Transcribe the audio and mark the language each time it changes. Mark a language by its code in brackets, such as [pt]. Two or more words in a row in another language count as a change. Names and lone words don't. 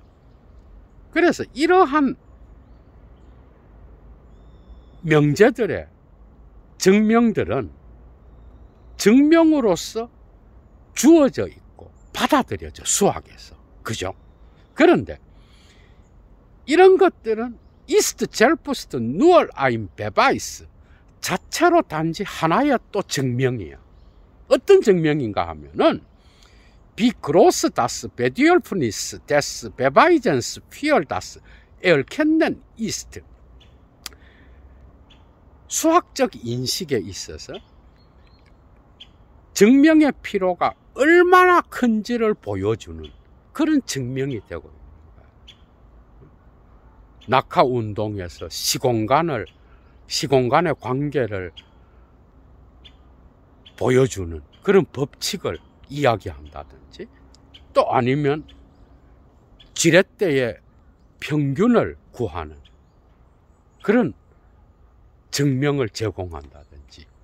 [ko] 그래서 이러한 명제들의 증명들은 증명으로서 주어져 있고 받아들여져, 수학에서. 그죠? 그런데 이런 것들은 [de] ist selbst nur ein Beweis, [ko] 자체로 단지 하나의 또 증명이야. 어떤 증명인가 하면은 [de] Wie groß das Bedürfnis des Beweisens für das Erkennen ist. [ko] 수학적 인식에 있어서 증명의 필요가 얼마나 큰지를 보여주는 그런 증명이 되고 있는 거예요. 낙하 운동에서 시공간의 관계를 보여주는 그런 법칙을 이야기한다든지, 또 아니면 지렛대의 평균을 구하는 그런 증명을 제공한다든지,